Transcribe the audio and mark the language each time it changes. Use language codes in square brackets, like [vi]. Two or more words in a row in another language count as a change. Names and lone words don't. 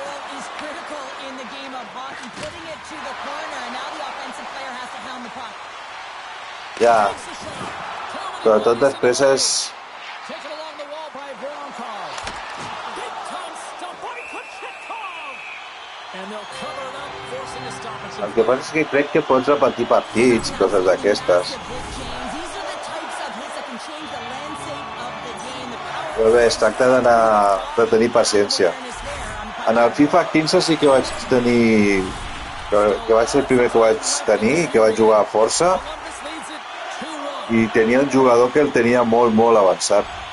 [en] is critical in the game of hockey, putting it to the corner, and now the offensive player has to hound the puck. [ca] Ja, sobretot després és... [en] Taken along the wall by Voronkov. Big time stop by Kochetkov. And they'll cover it up, forcing a stoppage. [ca] El que passa és que crec que pots repetir partits i coses d'aquestes. Però bé, es tracta de tenir paciència. En el FIFA 15 sí que vaig tenir... que vaig ser el primer que vaig tenir i que vaig jugar força, i tenia un jugador que el tenia molt, molt avançat.